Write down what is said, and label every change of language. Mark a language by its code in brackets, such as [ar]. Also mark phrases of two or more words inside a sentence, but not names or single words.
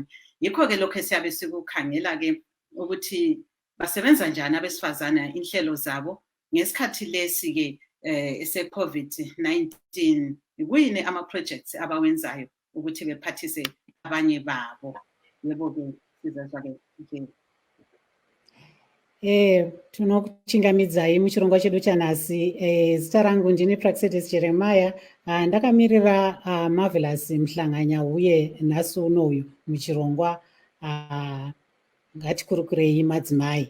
[nd] Yikho-ke lokho siyabe sikukhangela-ke ukuthi basebenza njani abesifazana inhlelo zabo ngesikhathi lesi-ke ese-COVID-19. Kuyini ama-projects abawenzayo ukuthi bephathise abanye babo? Yebo-ke sizazwa-ke nje. [sn] Tinokuchingamidzai muchirongwa chedu chanhasi. Zita rangu ndini Praxedis Jeremiah. Ndakamirira Marvelous Mhlanganya uye nhasi unoyu muchirongwa ngatikurukirei madzimai.